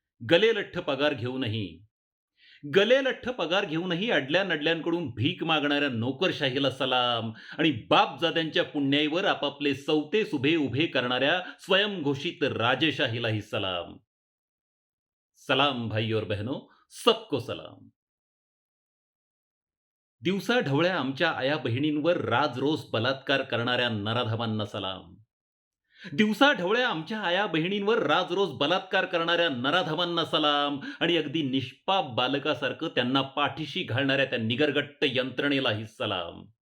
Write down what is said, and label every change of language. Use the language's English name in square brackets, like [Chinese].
[Marathi] गलेलठ्ठ पगार घेऊनही अडल्या नडल्यांकडून भीक मागणाऱ्या नोकरशाहीला सलाम. आणि बापजाद्यांच्या पुण्याईवर आपापले सवते सुभे उभे करणाऱ्या स्वयंघोषित राजेशाहीलाही सलाम. [Hindi] सलाम भाई और बहनों, सबको सलाम. [Marathi] दिवसा ढवळ्या आमच्या आया बहिणींवर राजरोस बलात्कार करणाऱ्या नराधमांना सलाम. दिवसा ढवळ्या आमच्या आया बहिणींवर राजरोस बलात्कार करणाऱ्या नराधमांना सलाम. आणि अगदी निष्पाप बालकासारखं त्यांना पाठीशी घालणाऱ्या त्या निगरगट्ट यंत्रणेलाही सलाम.